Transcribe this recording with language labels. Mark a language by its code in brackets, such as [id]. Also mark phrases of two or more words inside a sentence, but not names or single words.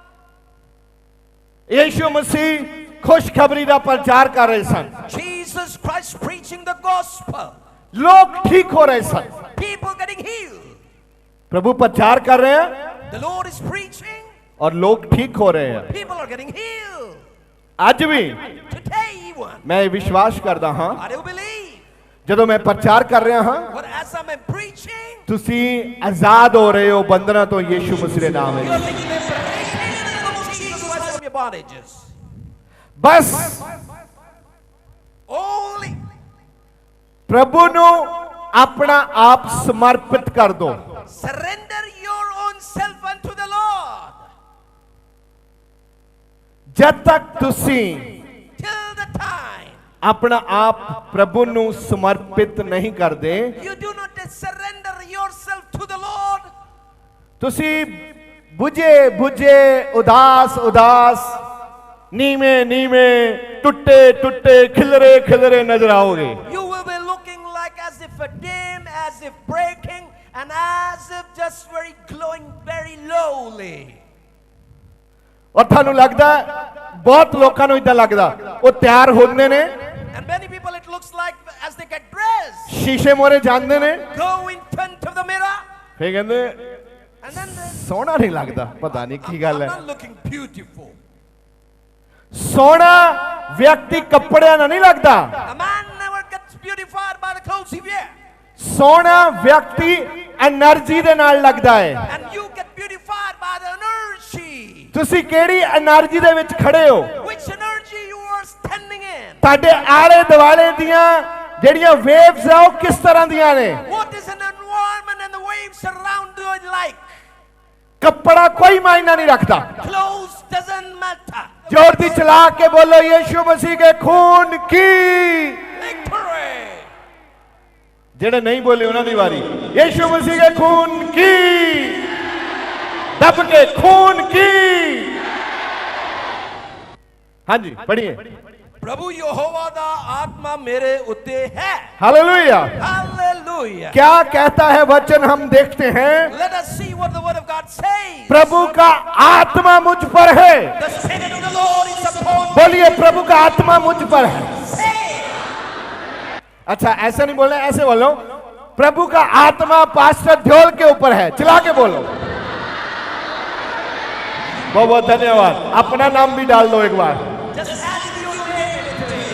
[pa] ਯਿਸੂ ਮਸੀਹ ਖੁਸ਼ਖਬਰੀ ਦਾ ਪ੍ਰਚਾਰ ਕਰ ਰਹੇ ਸਨ, [en] Jesus Christ preaching the gospel. [pa] ਲੋਕ ਠੀਕ ਹੋ ਰਹੇ ਸਨ। [en] People getting healed. [hi] प्रभु प्रचार कर रहे हैं [en] The Lord is preaching. [hi] और लोग ठीक हो रहे हैं। [en] People are getting healed. [pa] ਅੱਜ ਵੀ [en] Today even. [pa] ਮੈਂ ਵਿਸ਼ਵਾਸ ਕਰਦਾ ਹਾਂ, [en] I do believe. [pa] ਜਦੋਂ ਮੈਂ ਪ੍ਰਚਾਰ ਕਰ ਰਿਹਾ ਹਾਂ, [en] But as I'm preaching, [pa] ਤੁਸੀਂ ਆਜ਼ਾਦ ਹੋ ਰਹੇ ਹੋ ਬੰਧਨਾਂ ਤੋਂ ਯਿਸੂ ਮਸੀਹ ਦੇ ਨਾਮ [en] you're [pa] ਵਿੱਚ। [en] being liberated in the name of Jesus Christ from your bondages. [pa] ਬਸ [en] Only [pa] ਪ੍ਰਭੂ ਨੂੰ ਆਪਣਾ ਆਪ ਸਮਰਪਿਤ ਕਰ ਦੋ। [en] surrender your own self unto the Lord. [pa] ਜਦ ਤੱਕ ਤੁਸੀਂ [en] Till the time [pa] ਆਪਣਾ ਆਪ ਪ੍ਰਭੂ ਨੂੰ ਸਮਰਪਿਤ ਨਹੀਂ ਕਰਦੇ, [en] you do not surrender yourself to the Lord, [pa] ਤੁਸੀਂ ਬੁਝੇ ਬੁਝੇ, ਉਦਾਸ ਉਦਾਸ, ਨੀਵੇਂ ਨੀਵੇਂ, ਟੁੱਟੇ ਟੁੱਟੇ, ਖਿਲਰੇ ਖਿਲਰੇ ਨਜ਼ਰ ਆਓਗੇ। [en] you will be looking like as if a dim, as if breaking, and as if just very glowing very lowly. [pa] ਔਰ ਤੁਹਾਨੂੰ ਲੱਗਦਾ, ਬਹੁਤ ਲੋਕਾਂ ਨੂੰ ਇਦਾਂ ਲੱਗਦਾ, ਉਹ ਤਿਆਰ ਹੁੰਦੇ ਨੇ, [en] And many people it looks like as they get dressed, [pa] ਸ਼ੀਸ਼ੇ ਮੋਰੇ ਜਾਂਦੇ ਨੇ, [en] go in front of the mirror, [pa] ਫੇਰ ਕਹਿੰਦੇ [en] and then they, [pa] ਸੋਹਣਾ ਨਹੀਂ ਲੱਗਦਾ, ਪਤਾ ਨਹੀਂ ਕੀ ਗੱਲ [en] I'm [pa] ਹੈ। [en] not looking beautiful. [pa] ਸੋਹਣਾ ਵਿਅਕਤੀ ਕੱਪੜਿਆਂ ਨਾਲ ਨਹੀਂ ਲੱਗਦਾ, [en] A man never gets beautified by the clothes he wears, [pa] ਸੋਹਣਾ ਵਿਅਕਤੀ એનર્ਜੀ ਦੇ ਨਾਲ ਲੱਗਦਾ ਹੈ। [en] and you get beautified by the energy. [pa] ਤੁਸੀਂ ਕਿਹੜੀ એનર્ਜੀ ਦੇ ਵਿੱਚ ਖੜੇ ਹੋ? [en] Which energy you are standing in? [pa] ਤੁਹਾਡੇ ਆਲੇ ਦੁਆਲੇ ਦੀਆਂ ਜਿਹੜੀਆਂ ਵੇਵਸ ਆ, ਉਹ ਕਿਸ ਤਰ੍ਹਾਂ ਦੀਆਂ ਨੇ? [en] What is an environment and the waves around you like? [pa] ਕੱਪੜਾ ਕੋਈ ਮਾਇਨਾ ਨਹੀਂ ਰੱਖਦਾ। [en] Clothes doesn't matter. [pa] ਜੋਰ ਦੀ ਚਲਾ ਕੇ ਬੋਲੋ ਯੀਸ਼ੂ ਮਸੀਹ ਕੇ ਖੂਨ ਕੀ। [en] Victory. [pa] ਜੇੜੇ ਨਹੀਂ ਬੋਲੇ ਉਨ੍ਹੋਂਨੇ ਦੀ ਵਾਰੀ, ਯੀਸ਼ੂ ਮਸੀਹ ਕੇ ਖੂਨ ਕੀ, ਦਬ ਕੇ ਖੂਨ ਕੀ। [hi] हाँ जी पढ़िए। [pa] ਪ੍ਰਭੂ ਯਹੋਵਾ ਦਾ ਆਤਮਾ ਮੇਰੇ ਉੱਤੇ ਹੈ। [hi] हालेलुया। हालेलुया। क्या कहता है वचन हम देखते हैं। [en] Let us see what the word of God says. [hi] प्रभु का आत्मा मुझ पर है। [en] The Spirit of the Lord is upon me. [hi] बोलिए प्रभु का आत्मा मुझ पर है। [en] Say. [hi] अच्छा ऐसा नहीं बोलना, ऐसे बोलो प्रभु का आत्मा पास्टर ध्योल के ऊपर है। चिल्ला के बोलो। बहुत बहुत धन्यवाद। अपना नाम भी डाल दो एक बार। [en] Just add in your name.